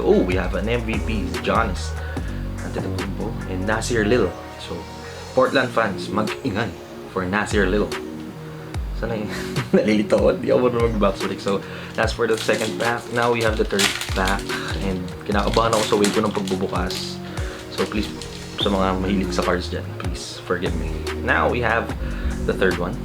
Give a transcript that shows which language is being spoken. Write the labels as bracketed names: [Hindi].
[English] Oh, we have an MVP, Giannis Antetokounmpo and Nasir Little. [Filipino] So Portland fans, mag-ingay for Nasir Little. Sana yun? Nalilito ako. Hindi ako marunong mag-backflip. [English] So, that's for the second pack. Now, we have the third pack. And [Filipino] Kinakabahan ako sa way ko ng pagbubukas. So please, sa mga mahilig sa cards dyan, [English] please forgive me. Now we have the third one.